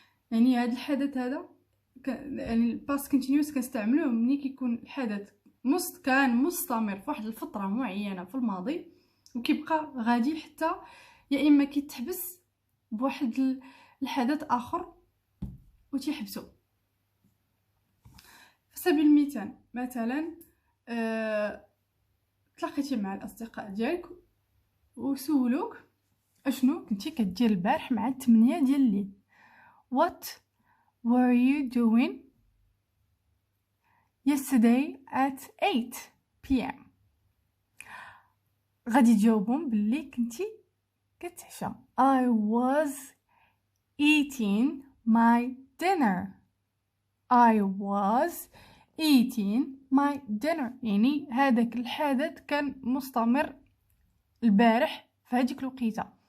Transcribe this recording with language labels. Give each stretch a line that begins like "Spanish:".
Arabic: يعني هذا الحدث هذا يعني الباست كونتينيوس كنستعملوه ملي كيكون الحدث كان مستمر في واحد الفتره معينه في الماضي وكيبقى غادي حتى يا اما كيتحبس بواحد الحدث اخر وتيحبسو. في سبيل المثال مثلا تلاقيتي مع الاصدقاء ديالك وسولوك اشنو كنتي كدير البارح مع 8 ديال الليل.
English: What were you doing yesterday at 8 p.m.
Arabic: غادي تجاوبهم باللي كنتي كتعشى.
English: I was eating my dinner. I was eating my dinner.
Arabic: يعني هذاك الحدث كان مستمر البارح في هذيك الوقيته.